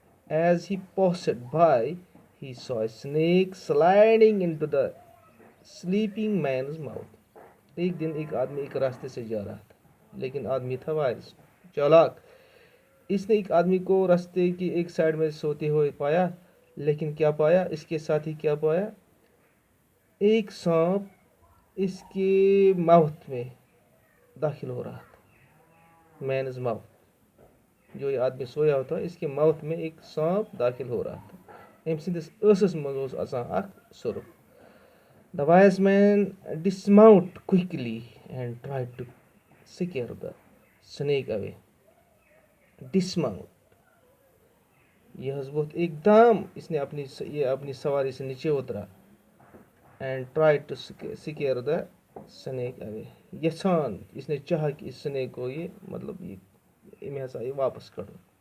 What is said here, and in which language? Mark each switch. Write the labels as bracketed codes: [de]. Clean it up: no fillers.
[en] As he passed by, he saw a snake sliding into the sleeping man's mouth. [ur] ایک دن ایک آدمی ایک راستے سے جا رہا تھا، لیکن آدمی تھا وائز، چالاک. اس نے ایک آدمی کو راستے کی ایک سائڈ میں سوتے ہوئے پایا، لیکن کیا پایا؟ اس کے ساتھ ہی کیا پایا؟ ایک سانپ اس کے ماؤتھ میں داخل ہو رہا تھا. مینز ماؤتھ، جو یہ آدمی سویا ہوتا ہے اس کے ماؤتھ میں ایک سانپ داخل ہو رہا تھا. [ks] أمۍ سٕنٛدِس ٲسس منٛز اوس آسان اکھ سۄرُپھ. [en] The wise man dismounted quickly and tried to scare the snake away. [ur] Dismount، یہ حض بہت ایک دم اس نے اپنی سواری سے نیچے اترا. [en] and try to scare the snake away, [ks] یژھان [ur] اس نے چاہا کہ اس سنیک کو یہ ہسا یہ واپس کڑو.